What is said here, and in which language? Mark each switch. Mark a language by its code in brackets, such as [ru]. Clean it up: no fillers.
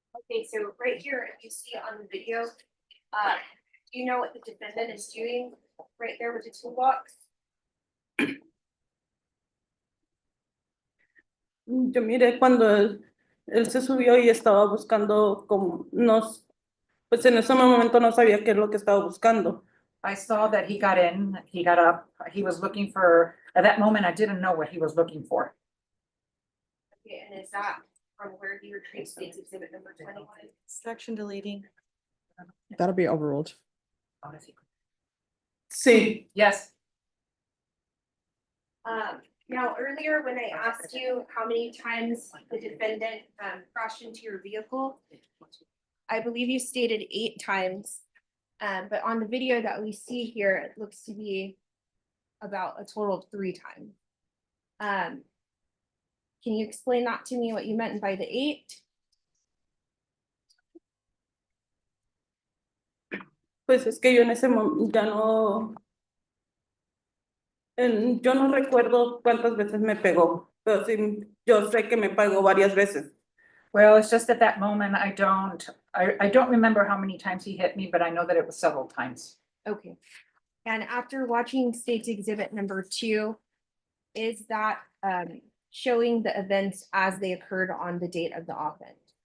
[en] Okay, so right here, if you see on the video, do you know what the defendant is doing right there with the toolbox? [es] Yo miré cuando él se subió y estaba buscando como nos, pues en ese momento no sabía qué es lo que estaba buscando. [en] I saw that he got in, he got up, he was looking for, at that moment, I didn't know what he was looking for. Okay, and is that from where you retrieved state's exhibit number 21? Section deleting. That'll be overruled. [es] Sí, [en] Yes, Now, earlier when I asked you how many times the defendant crashed into your vehicle, I believe you stated 8 times. But on the video that we see here, it looks to be about a total of 3 times. Can you explain that to me, what you meant by the 8? [es] pues es que yo en ese momento ya no, yo no recuerdo cuántas veces me pegó, pero sí, yo sé que me pegó varias veces. [en] well, it's just at that moment, I don't remember how many times he hit me, but I know that it was several times. Okay. And after watching state's exhibit number 2, is that showing the events as they occurred on the date of the offense?